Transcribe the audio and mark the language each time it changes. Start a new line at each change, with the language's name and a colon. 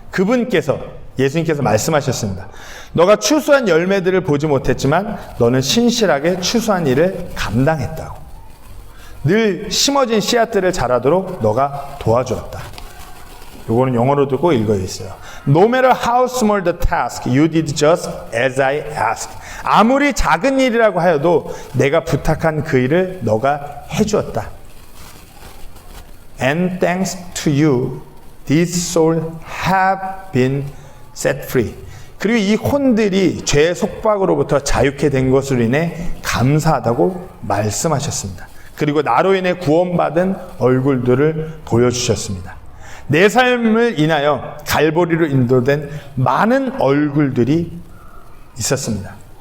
Korean: 그분께서 예수님께서 말씀하셨습니다. 너가 추수한 열매들을 보지 못했지만 너는 신실하게 추수한 일을 감당했다고. 늘 심어진 씨앗들을 자라도록 너가 도와주었다. 요거는 영어로 듣고 읽어 있어요.
English: No matter how small the task, you did just as I asked.
Korean: 아무리 작은 일이라고 하여도 내가 부탁한 그 일을 너가 해주었다.
English: And thanks to you, these souls have been set free.
Korean: 그리고 이 혼들이 죄의 속박으로부터 자유케 된 것으로 인해 감사하다고 말씀하셨습니다. 그리고 나로 인해 구원받은 얼굴들을 보여주셨습니다. 내 삶을 인하여 갈보리로 인도된 많은 얼굴들이 있었습니다.